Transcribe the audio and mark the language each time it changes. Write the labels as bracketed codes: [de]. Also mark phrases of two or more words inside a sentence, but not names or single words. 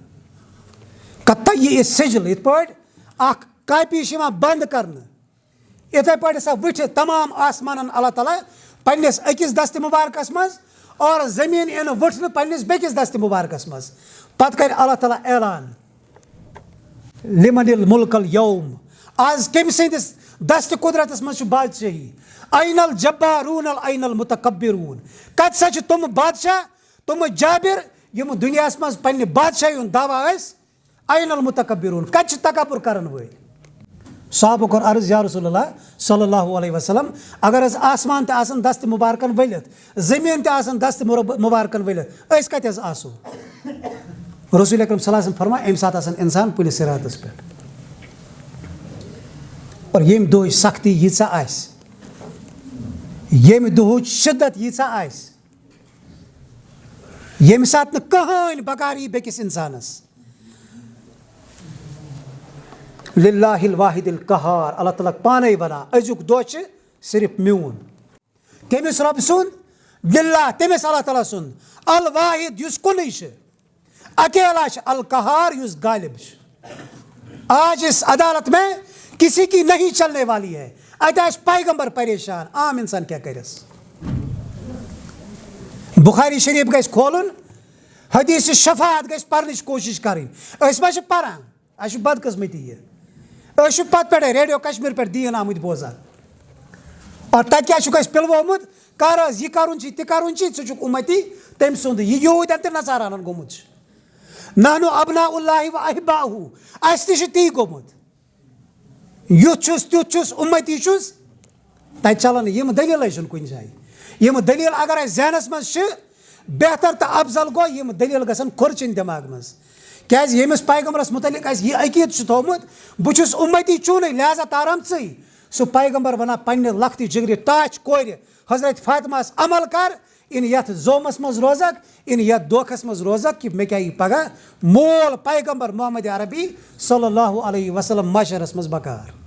[ks] کتیہِ سجل یِتھ پٲٹھۍ اکھ کاپی چھِ یِوان بنٛد کرنہٕ یِتھے پٲٹھۍ ہسا وٕچھِ تمام آسمانن اللہ تعالیٰ پننِس أکِس دستہِ مُبارکس منٛز اور زٔمیٖن یِنہٕ وٕٹھنہٕ پننِس بیٚکِس دستہِ مُبارکس منٛز پتہٕ کرِ اللہ تعالیٰ اعلان [ar] لمن الملک اليوم [ks] آز کٔمۍ سٕنٛدِس دستہِ قُدرتس منٛز چھُ بادشٲہی [ar] این الجبارون این المتکبرون [ks] کتہِ سا چھِ تِم بادشاہ تِم جابر یِم دُنیاہس منٛز پننہِ بادشاہی ہُنٛد دعوا ٲسۍ [ar] این المتکبرون [ks] کتہِ چھِ تکبر کرن وٲلۍ صحابو کوٚر عرض [ar] یا رسول اللہ صلی اللہ علیہ وسلم [ks] اگر حظ آسمان تہِ آسان دستہِ مُبارکن ؤلِتھ زٔمیٖن تہِ آسان دستہِ مُبارکن ؤلِتھ أسۍ کتہِ حظ آسو رسول اکرم [ar] صلی اللہ علیہ وسلم [ks] فرماے امہِ ساتہٕ آسان انسان پُلہِ صِراتس پٮ۪ٹھ اور یم دو سختی ییژا آسہِ ییٚمہِ دۄہٕچ شِدت ییژا آسہِ ییٚمہِ ساتہٕ نہٕ کٕہٕنۍ بکار یی بیٚکِس اِنسانَس [ar] للہ الواحد القہار [ks] اللہ تعالیٰ پانے وَنان أزیُک دۄہ چھِ صرف میون کٔمِس رۄبہٕ سُنٛد للہ تٔمِس اللہ تعالیٰ سُنٛد الواحد یُس کُنُے چھُ اکیلا چھُ القہار یُس غالب چھُ [ur] آج اس عدالت میں کسی کی نہیں چلنے والی ہے [ks] اتہِ آسہِ پیغمبر پریشان عام انسان کیٛاہ کَرٮ۪س بخاری شریف گژھِ کھولُن حدیث شفاعت گژھِ پرنٕچ کوٗشِش کَرٕنۍ أسۍ ما چھِ پران اَسہِ چھُ بدقٕسمتی یہِ أسۍ چھِ پتہٕ پٮ۪ٹھے ریڈیو کشمیٖر پٮ۪ٹھ دیٖن آمٕتۍ بوزان اور تَتہِ کیٛاہ چھُکھ اَسہِ پِلوومُت کر حظ یہِ کَرُن چھُے تہِ کَرُن چھُے ژٕ چھُکھ اُمتی تٔمۍ سُنٛد یہِ یہوٗدٮ۪ن تہٕ نصارانن گوٚمُت چھُ [ar] نحنُ ابناء اللہ و احباؤہ [ks] اَسہِ تہِ چھُ تی گوٚمُت یُتھ چھُس تیُتھ چھُس اُمتی چھُس تَتہِ چلان یِم دٔلیٖلٕے چھُنہٕ کُنہِ جایہِ یِم دٔلیٖل اگر اَسہِ ذہنس منٛز چھِ بہتر تہٕ افضل گوٚو یِم دٔلیٖل گژھن کھُرچِنۍ دٮ۪ماغ منٛز کیٛازِ ییٚمِس پیغمبرس متعلق اَسہِ یہِ عقیٖدٕ چھُ تھوٚومُت بہٕ چھُس اُمتی چوٗنٕے لہذا تارام ژٕے سُہ پیغمبر وَنان پننہِ لۄکٹہِ جگرِ ٹاچ کورِ حضرت فاطمہس عمل کر اِن یتھ زومس منٛز روزکھ اِن یتھ دھوکھس منٛز روزکھ کہِ مےٚ کیٛاہ یی پگاہ مول پیغمبر محمد عربی [ar] صلی اللہ علیہ وسلم [ks] معاشرس منٛز بکار